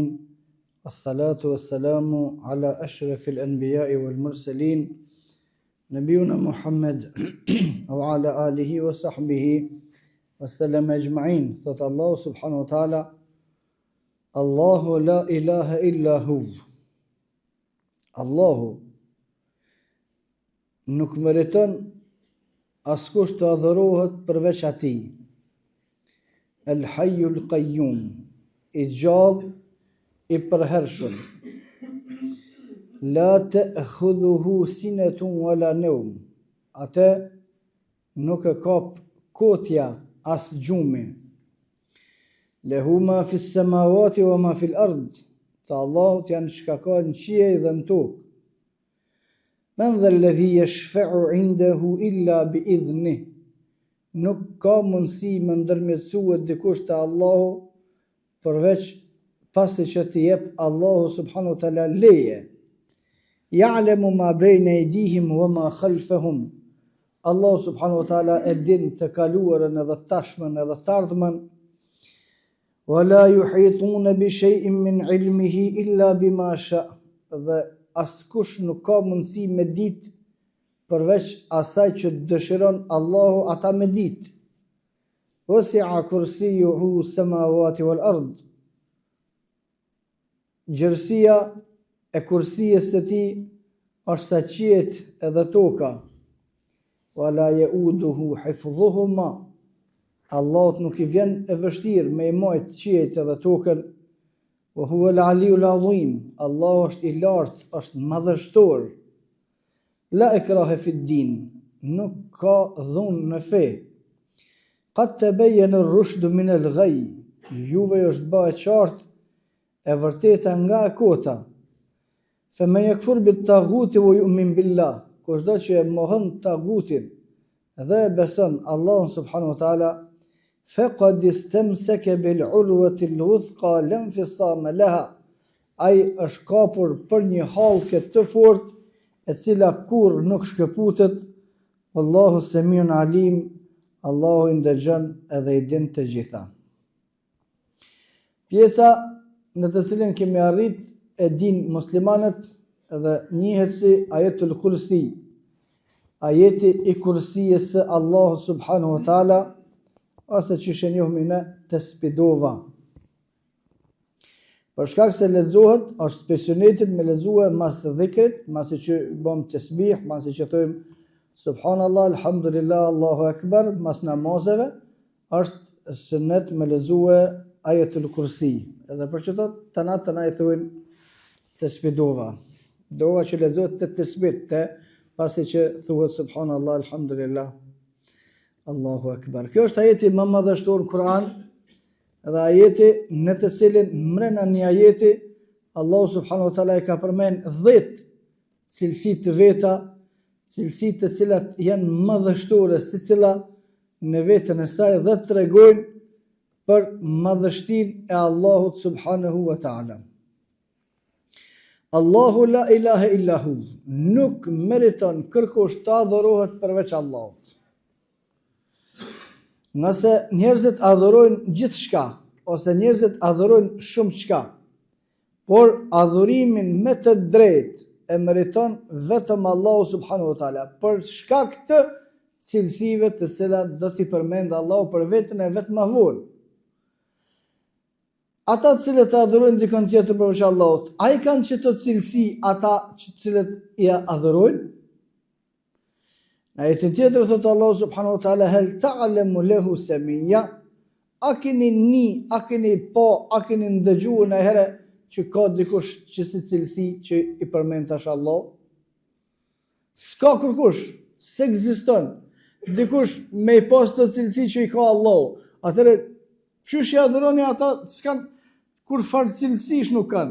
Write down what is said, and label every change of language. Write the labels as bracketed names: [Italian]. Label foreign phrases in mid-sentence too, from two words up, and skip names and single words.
[Arabic] الصلاة والسلام على أشرف الأنبياء والمرسلين نبينا محمد وعلى آله وصحبه وسلم أجمعين. Thot الله سبحانه وتعالى الله لا إله إلا هو. [Albanian] Allahu nuk meriton askush të adhurohet përveç atij. [Arabic] الحي القيوم, [Albanian] i gjallë, i përhershëm. [Arabic] لا تأخذه سنة ولا نوم. [Albanian] Atë nuk e kap kotja as gjumi. [Arabic] له ما في السماوات وما في الأرض. [Albanian] Të Allahut janë çka ka në qiell dhe në tokë. [Arabic] من ذا الذي يشفع عنده إلا بإذنه. [Albanian] Nuk ka mundësi me ndërmjetësuar dikush te Allahu përveç pasi që t'i jep Allahu [Arabic] سبحانه وتعالى [Albanian] leje. [Arabic] يعلم ما بين أيديهم وما خلفهم. [Albanian] Allahu [Arabic] سبحانه وتعالى [Albanian] e din të kaluarën edhe të tashmen edhe të ardhmen. [Arabic] ولا يحيطون بشيء من علمه إلا بما شاء. [Albanian] Dhe askush nuk ka mundësi me ditë përveç asaj që dëshiron Allahu ata me ditë. [Arabic] وسع كرسيه السماوات والأرض. [Albanian] Gjërësia e kursijes së tij është sa qiejt edhe toka. [Arabic] ولا يؤوده حفظهما. [Albanian] Allahut nuk i vjen e vështirë me i majt qiejt edhe tokën. [Arabic] وهو العلي العظيم. [Albanian] Allahu është i lartë, është madhështor. [Arabic] لا إكراه في الدين. [Albanian] Nuk ka dhunë në fe. [Arabic] قد تبين الرشد من الغي. [Albanian] Juve është bë qartë e vërteta nga e kota. [Arabic] فمن يكفر بالطاغوت ويؤمن بالله. [Albanian] Kushdo që e mohon tagutin dhe beson Allahun [Arabic] سبحانه وتعالى, فقد استمسك بالعروة الوثقى لا انفصام لها. [Albanian] Ai është kapur për një hallkë të fortë e cila kurrë nuk shkëputet. [Arabic] والله سميع عليم. [Albanian] Allahu i ndëgjon edhe i din të gjitha. Pjesa në të cilën kemi arrit e din muslimanët edhe njihet si [Arabic] آية الكرسي. [Albanian] Ajeti i kursijes së Allahu [Arabic] سبحانه وتعالى, [Albanian] ose që shenjohemi ne të spidova. Për shkak se lexohet, është specialitet me lexue mas dhikrit, masi që bëm tasbih, masi që thojmë [Arabic] سبحان الله، الحمد لله، الله أكبر, [Albanian] mas namazeve, është sunet me lexue [Arabic] آية الكرسي. [Albanian] Edhe për çdo të na i thojnë tasbidova. Dova që lexohet të tasbih, pasi që thuhet [Arabic] سبحان الله، الحمد لله، الله أكبر. [Albanian] Kjo është ajeti më madhështor në Kur'an, dhe ajeti në të cilin mrena një ajeti Allahu [Arabic] سبحانه وتعالى [Albanian] i ka përmend 10 cilësi të veta, cilësi të cilat janë madhështore secila në veten e saj dhe tregojnë për madhështinë e Allahut [Arabic] سبحانه وتعالى. الله لا إله إلا هو. [Albanian] Nuk meriton kërkush të adhurohet përveç Allahut. Nëse njerëzit adhurojnë gjithë shka, ose njerëzit adhurojnë shumë shka, por adhurimin me të drejtë e meriton vetëm Allahu [Arabic] سبحانه وتعالى, [Albanian] për shkak të cilësive të cilat do t'i përmend Allahu për veten e vet ma vonë. Ata të cilët adhurojnë dikon tjetër përveç Allahut, a i kanë qëto cilësi ata të cilët i adhurojnë? Në ajetin tjetër thotë Allahu [Arabic] سبحانه وتعالى هل تعلم له سميا. [Albanian] A keni pa, a keni ndëgjuar në herë që ka dikush që si cilësi që i përmend tash Allah? S'ka kërkush, s'ekziston dikush me i pas të cilësi që i ka Allahu. Atëre Qysh i adhuroni ata s'kan kur farë cilësish nuk kanë.